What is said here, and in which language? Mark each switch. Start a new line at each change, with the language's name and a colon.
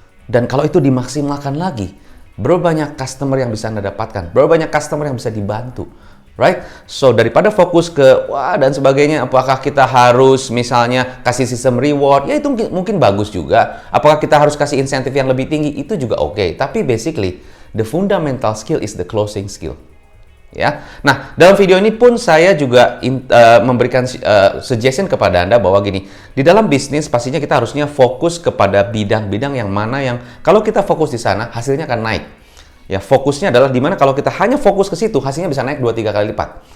Indonesian: Dan kalau itu dimaksimalkan lagi, berapa banyak customer yang bisa Anda dapatkan? Berapa banyak customer yang bisa dibantu?
English: Right? So
Indonesian: daripada fokus ke wah dan sebagainya, apakah kita harus misalnya kasih sistem reward? Ya itu mungkin bagus juga. Apakah kita harus kasih insentif yang lebih tinggi? Itu juga oke. Tapi
English: basically the fundamental skill is the closing skill.
Indonesian: Ya. Nah, dalam video ini pun saya juga memberikan suggestion kepada Anda bahwa gini, di dalam bisnis pastinya kita harusnya fokus kepada bidang-bidang yang mana yang kalau kita fokus di sana hasilnya akan naik. Ya, fokusnya adalah dimana kalau kita hanya fokus ke situ, hasilnya bisa naik 2-3 kali lipat.